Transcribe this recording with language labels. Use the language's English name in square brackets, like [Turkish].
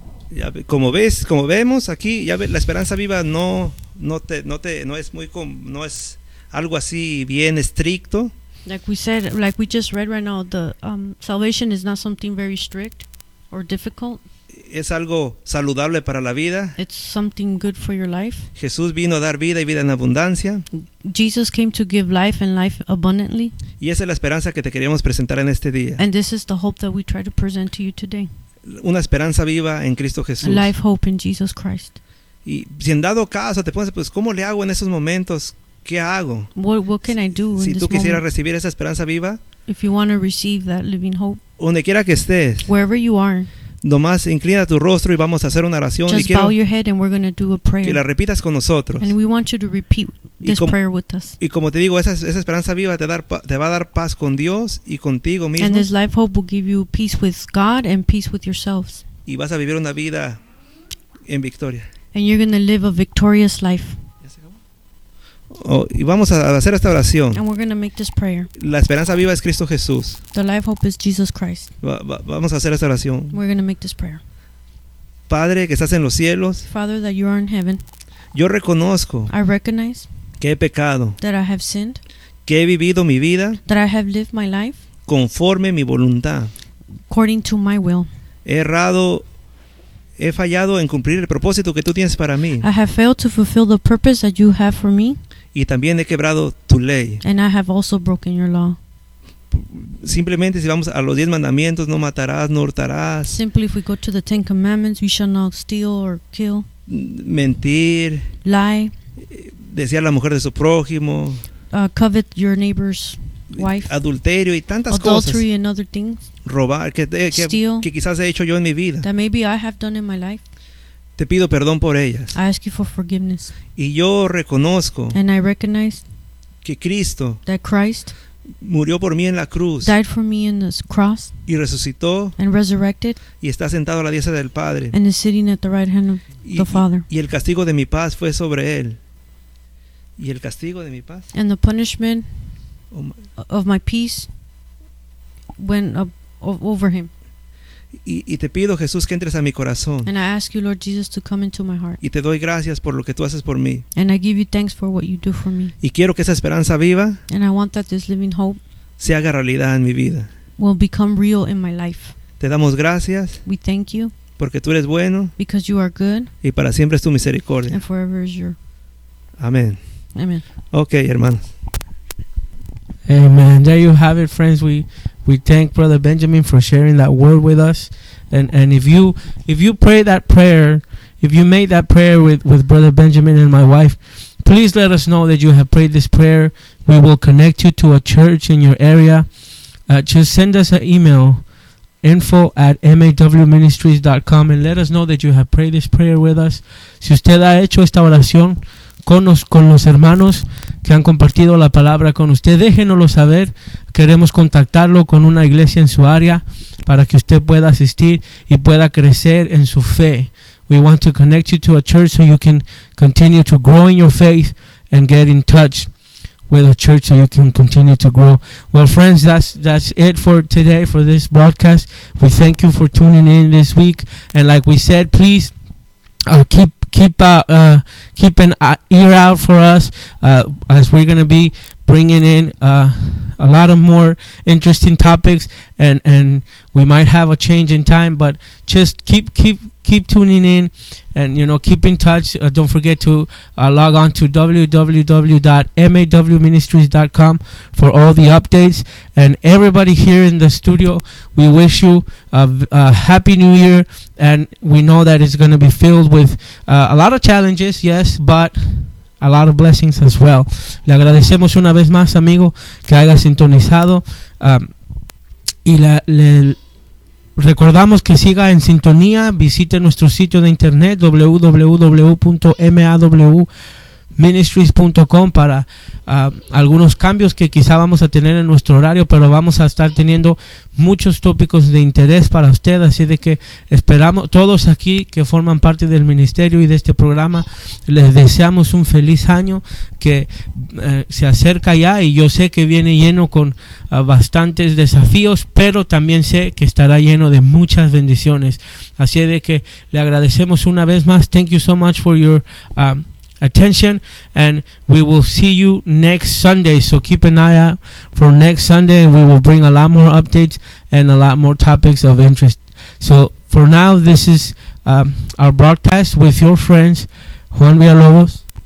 [Spanish] Ya, como vemos aquí, ya ve, la esperanza viva no es algo así bien estricto. [English] Like we just read right now, the salvation is not something very strict. Or difficult. [Spanish] Es algo saludable para la vida. [English] It's something good for your life. [Spanish] Jesús vino a dar vida y vida en abundancia. [English] Jesus came to give life and life abundantly. [Spanish] Y esa es la esperanza que te queríamos presentar en este día. [English] And this is the hope that we try to present to you today. [Spanish] Una esperanza viva en Cristo Jesús. [English] A life hope in Jesus Christ. [Spanish] Y si en dado caso te pones, pues, ¿cómo le hago en esos momentos? ¿Qué hago? [English] What can I do [Spanish] si [English] in this [Spanish] tú quisieras [English] moment? [Spanish] Recibir esa esperanza viva. [English] If you want to receive that living hope. [Spanish] Donde quiera que estés. [English] Wherever you are. [Spanish] Nomás inclina tu rostro y vamos a hacer una oración. [English] Just bow your head and we're going to do a prayer. [Spanish] Que la repitas con nosotros. [English] And we want you to repeat this prayer with us. [Spanish] Y como te digo, esa esperanza viva te va a dar paz con Dios y contigo mismo. [English] And this life hope will give you peace with God and peace with yourselves. [Spanish] Y vas a vivir una vida en victoria. [English] And you're going to live a victorious life. [Spanish] Oh, y vamos a hacer esta oración. [English] And we're gonna make this prayer. [Spanish] La esperanza viva es Cristo Jesús. [English] The life hope is Jesus Christ. [Spanish] Vamos a hacer esta oración. [English] We're gonna make this prayer. [Spanish] Padre que estás en los cielos. [English] Father that you are in heaven. [Spanish] Yo reconozco. [English] I recognize. [Spanish] Que he pecado. [English] That I have sinned. [Spanish] Que he vivido mi vida. [English] That I have lived my life. [Spanish] Conforme mi voluntad. [English] According to my will. [Spanish] He fallado en cumplir el propósito que tú tienes para mí. [English] I have failed to fulfill the purpose that you have for me. [Spanish] Y también he quebrado tu ley. [English] And I have also broken your law. [Spanish] Simplemente si vamos a los 10 mandamientos, no matarás, no hurtarás. [English] Simply if we go to the 10 commandments, we shall not steal or kill. [Spanish] Mentir. [English] Lie. [Spanish] Desear la mujer de su prójimo. [English] Covet your neighbor's wife. [Spanish] Adulterio y tantas [English] adultery [Spanish] cosas. [English] And other things. [Spanish] Robar, que quizás he hecho yo en mi vida. [English] That maybe I have done in my life. [Spanish] Te pido perdón por ellas. [English] I ask you for forgiveness. [Spanish] Y yo reconozco. [English] And I recognize. [Spanish] Que Cristo. [English] That Christ. [Spanish] Murió por mí en la cruz. [English] Died for me in the cross. [Spanish] Y resucitó. [English] And resurrected. [Spanish] Y está sentado a la diestra del Padre. [English] And is sitting at the right hand of the Father. [Spanish] Y el castigo de mi paz fue sobre él. Y el castigo de mi paz. [English] And the punishment of my peace went up over him. [Spanish] Y te pido, Jesús, que entres a mi corazón. [English] And I ask you, Lord Jesus, to come into my heart. [Spanish] Y te doy gracias por lo que tú haces por mí. [English] And I give you thanks for what you do for me. [Spanish] Y quiero que esa esperanza viva. [English] And I want that this living hope. [Spanish] Se haga realidad en mi vida. [English] Will become real in my life. [Spanish] Te damos gracias. [English] We thank you. [Spanish] Porque tú eres bueno. [English] Because you are good. [Spanish] Y para siempre es tu misericordia. [English] And forever is your. [Spanish] Amén. [English] Amen. [Spanish] Okay, hermanos. [English] Amen. There you have it, friends. We thank Brother Benjamin for sharing that word with us. And if you pray that prayer, if you made that prayer with Brother Benjamin and my wife, please let us know that you have prayed this prayer. We will connect you to a church in your area. Just send us an email, info@mawministries.com, and let us know that you have prayed this prayer with us. [Spanish] Si usted ha hecho esta oración con los hermanos que han compartido la palabra con usted, déjenoslo saber. Queremos contactarlo con una iglesia en su área para que usted pueda asistir y pueda crecer en su fe. [English] We want to connect you to a church so you can continue to grow in your faith and get in touch with a church so you can continue to grow. Well, friends, that's it for today, for this broadcast. We thank you for tuning in this week. And like we said, please keep an ear out for us as we're going to be bringing in a lot of more interesting topics, and we might have a change in time, but just keep tuning in, and you know, keep in touch. Don't forget to log on to www.mawministries.com for all the updates. And everybody here in the studio, we wish you a happy new year, and we know that it's going to be filled with a lot of challenges, yes, but a lot of blessings as well. [Spanish] Le agradecemos una vez más, amigo, que haya sintonizado. Y le recordamos que siga en sintonía. Visite nuestro sitio de internet www.mawministries.com para algunos cambios que quizá vamos a tener en nuestro horario, pero vamos a estar teniendo muchos tópicos de interés para usted, así de que esperamos todos aquí que forman parte del ministerio y de este programa, les deseamos un feliz año que se acerca ya, y yo sé que viene lleno con bastantes desafíos, pero también sé que estará lleno de muchas bendiciones, así de que le agradecemos una vez más. [English] Thank you so much for your attention, and we will see you next Sunday. So keep an eye out for next Sunday, and we will bring a lot more updates and a lot more topics of interest. So for now, this is our broadcast with your friends Juan Villalobos,